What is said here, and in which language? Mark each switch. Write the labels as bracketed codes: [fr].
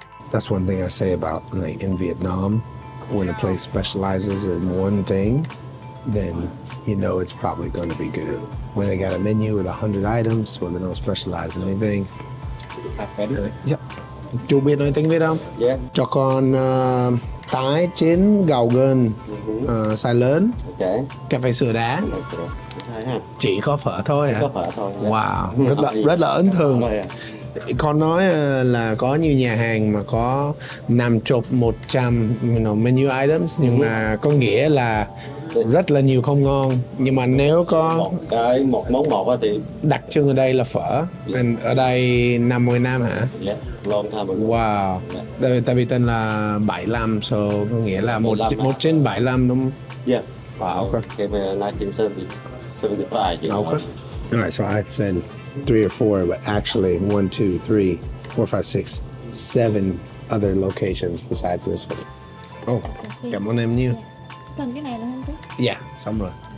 [en] That's one thing I say about like in Vietnam, when a place specializes in one thing, then you know it's probably going to be good. When they got a menu with 100 items, when they don't specialize in anything. Yep. [vi] Chú biết nói tiếng Việt không? [en] Yeah. [vi] Cho con tái chín gầu gân, size lớn, cà phê sữa đá. Chỉ có phở thôi hả? Có phở thôi. Wow, rất là ấn tượng. Con nói là có nhiều nhà hàng mà có 50, 100 [en] menu items, [vi] nhưng mà có nghĩa là rất là nhiều không ngon. Nhưng mà nếu có một món một thì đặc trưng ở đây là phở. Ở đây 50 năm hả? [en] Yeah, long time ago. Wow. [vi] Tại vì tên là 75, [en] so [vi] có nghĩa là 1975 đúng không? [en] Yeah. Wow, okay. Came in 1975. Okay. All right, so I said 3 or 4, but actually 1, 2, 3, 4, 5, 6, 7 other locations besides this one. [vi] Oh, cảm ơn em nhiều. Cần cái này là không chứ? [en] Yeah, [vi] xong rồi.